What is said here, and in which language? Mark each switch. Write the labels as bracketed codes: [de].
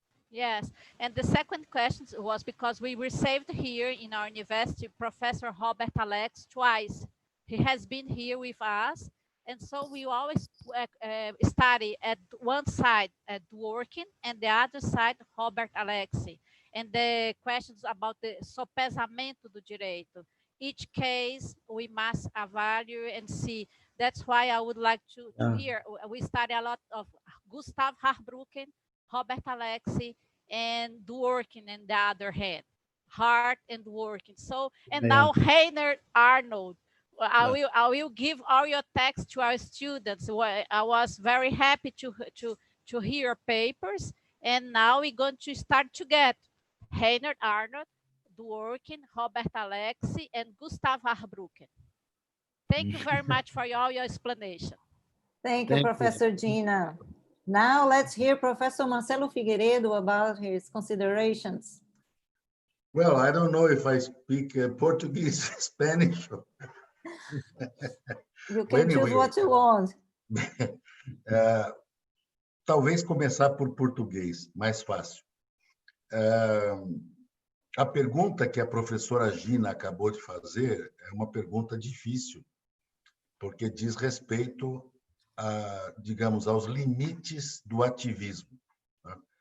[en] Yes, and the second question was because we received here in our university Professor Robert Alex twice. He has been here with us, and so we always study at one side at working and the other side Robert Alexi. And the questions about the [pt] sopesamento do direito. [en] Each case we must evaluate and see. That's why I would like to hear. We study a lot of Gustav Harbrucken, Robert Alexi, and Dworkin on the other hand, Hart and Dworkin. So, and now Heiner Arnold. I will give all your text to our students. I was very happy to hear your papers, and now we're going to start to get Heiner Arnold, Dworkin, Robert Alexi, and Gustav Harbrucken. Thank you very much for all your explanation. Thank you, Professor Gina. Now let's hear Professor Marcelo Figueiredo about his considerations. Well, I don't know if I speak Portuguese, Spanish. You can choose what you want. [pt] Talvez começar por português, mais fácil. A pergunta que a professora Gina acabou de fazer é uma pergunta difícil, porque diz respeito digamos, aos limites do ativismo, tá?